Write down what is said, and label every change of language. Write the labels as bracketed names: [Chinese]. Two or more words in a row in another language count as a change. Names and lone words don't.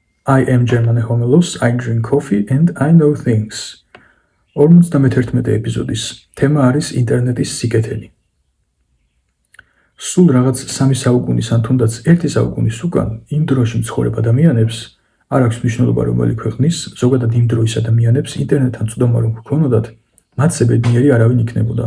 [English] I am Germane Homelos, I drink coffee and I know things. [Georgian] 51 ეპიზოდის თემა არის ინტერნეტის სიკეთენი. სულ რაღაც 3 საუკუნის ან თუნდაც 1 საუკუნის უკან იმ დროში მცხოვრებ ადამიანებს არ აქვს მნიშვნელობა რომელი ქვეყნის, ზოგადად იმ დროის ადამიანებს ინტერნეტთან წვდომა რომ ჰქონოდათ, მათზე ბედნიერი არავინ იქნებოდა.